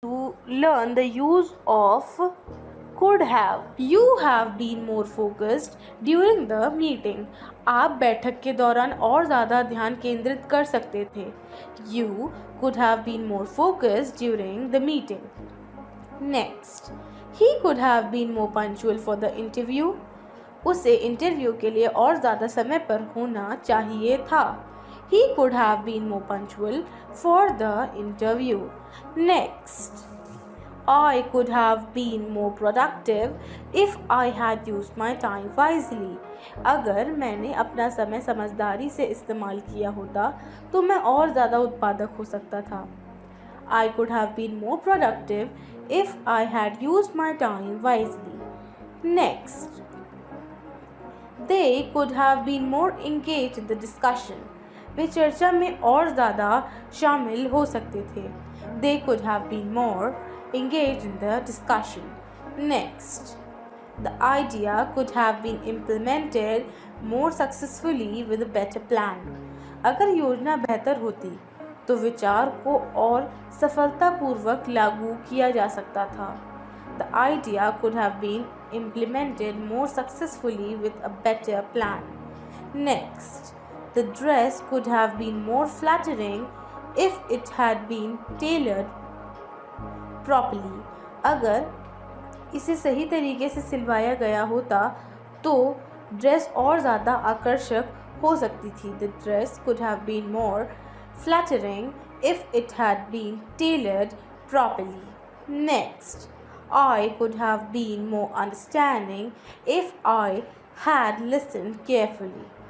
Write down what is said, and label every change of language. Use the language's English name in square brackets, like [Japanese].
[English] to learn the use of could have. You have been more focused during the meeting. [Hindi] आप बैठक के दौरान और ज़्यादा ध्यान केंद्रित कर सकते थे. [English] You could have been more focused during the meeting. Next, he could have been more punctual for the interview. [Hindi] उसे इंटरव्यू के लिए और ज़्यादा समय पर होना चाहिए था. [English] He could have been more punctual for the interview. Next, I could have been more productive if I had used my time wisely. [Hindi] अगर मैंने अपना समय समझदारी से इस्तेमाल किया होता तो मैं और ज़्यादा उत्पादक हो सकता था. [English] I could have been more productive if I had used my time wisely. Next, they could have been more engaged in the discussion. [Hindi] वे चर्चा में और ज़्यादा शामिल हो सकते थे. [English] They could have been more engaged in the discussion. Next, the idea could have been implemented more successfully with a better plan. [Hindi] अगर योजना बेहतर होती तो विचार को और सफलतापूर्वक लागू किया जा सकता था. [English] The idea could have been implemented more successfully with a better plan. Next, the dress could have been more flattering if it had been tailored properly. [Hindi] अगर इसे सही तरीके से सिलवाया गया होता तो ड्रेस और ज़्यादा आकर्षक हो सकती थी. [English] The dress could have been more flattering if it had been tailored properly. Next, I could have been more understanding if I had listened carefully.